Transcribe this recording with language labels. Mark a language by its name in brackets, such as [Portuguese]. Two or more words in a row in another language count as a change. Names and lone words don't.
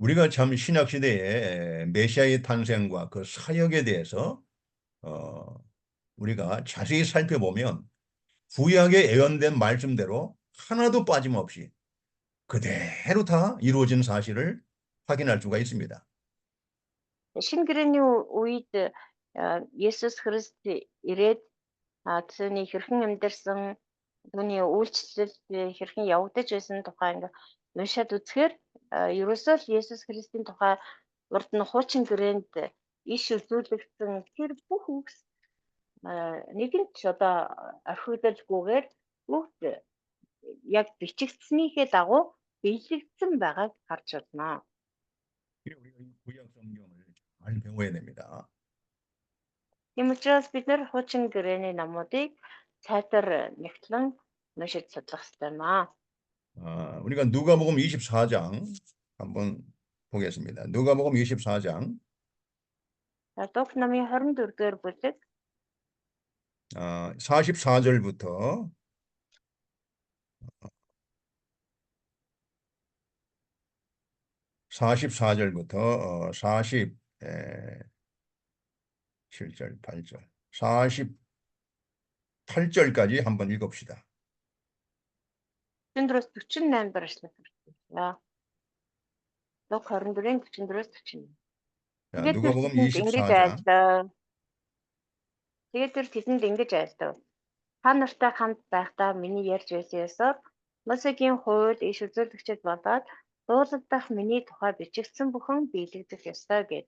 [Korean] 우리가 참 신약 시대에 메시아의 탄생과 그 사역에 대해서 우리가 자세히 살펴보면 구약에 예언된 말씀대로 하나도 빠짐없이 그대로 다 이루어진 사실을 확인할 수가 있습니다. [Mongolian] Шинэ гэрээний үед Есүс Христ ирээд түүний хэрхэн амьдарсан, түүний үйлчлэл хэрхэн явагдаж байсан тухай ингээ уншаад үзэхээр ерөөсөө л Есүс Христийн тухай урд нь хуучин гэрээнд иш үзүүлэгдсэн тэр бүх үгс нэгэнт ч одоо орхигдолгүйгээр бүгд яг бичигдсэнийхээ дагуу биелэгдсэн байгааг харж байна. [Korean] 우리가 이 구약 성경을 잘 배워야 됩니다. [Mongolian] Тийм учраас бид нэр хуучин гэрээний номуудыг цайтар нэгтлэн уншиж судлах хэрэгтэй маа. [Korean] 우리가 누가복음 24장 한번 보겠습니다. 누가복음 24장 [Mongolian] Лук номын 24-р бүлэг [Korean] 44절부터 47절, 8절, 48절까지 한번 읽읍시다. [Mongolian] 44-өөс 48 дараачлах хэрэгтэй. Лук 24-ийн 44-өөс 48. [Korean] 자, [Mongolian] Тэгээд тэр [Korean] 누가복음 [Mongolian] тэдэнд ингэж [Korean] 24장 [Mongolian] айлдав. Тэгээд тэр тэдэнд ингэж айлдав. Та нартай хамт байхдаа миний ярьж байсан ёсоор Мосегийн хууль иш үзүүлэгчид болоод дуулал дах миний тухай бичигдсэн бүхэн биелэгдэх ёстой гэд.